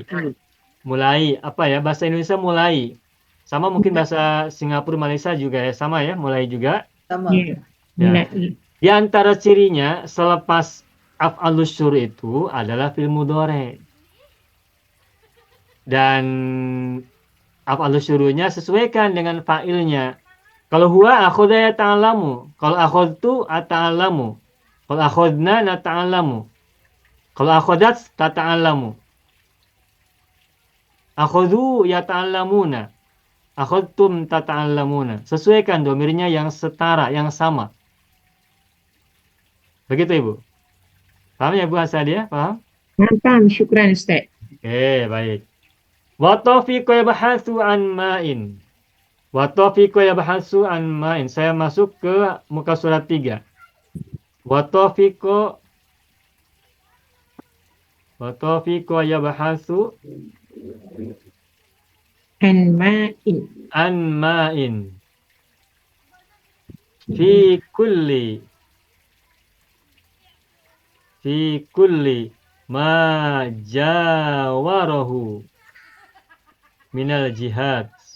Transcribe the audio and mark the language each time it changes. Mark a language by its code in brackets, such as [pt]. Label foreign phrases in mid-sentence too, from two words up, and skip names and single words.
[id] Mulai, apa ya, bahasa Indonesia mulai. Sama mungkin bahasa Singapura, Malaysia juga ya, sama ya, mulai juga. Sama. Ya. Ya. Mulai. Di antara cirinya selepas [ar] أفعال الشروع' [id] itu adalah [ar] فعل مضارع. [id] Dan [ar] أفعال الشروع' [id] nya sesuaikan dengan fa'ilnya. [ar] Kalau هو أخذ يتعلم, kalau أخذت أتعلم, kalau أخذنا نتعلم, kalau أخذت تتعلم. أخذوا يتعلمون، أخذتم تتعلمون. [id] Sesuaikan domirnya yang setara, yang sama. Begitu Ibu. Paham ya Bu Hasadia? Paham? Paham, syukran Ustaz. Oke, baik. [ar] وتوفيق يبحث عن ماء. وطفق يبحث عن ماء. [ms] Saya masuk ke muka surat 3. [ar] وطفق يبحث عن ماء. عن ماء. في كل ما جاوره من الجهاد.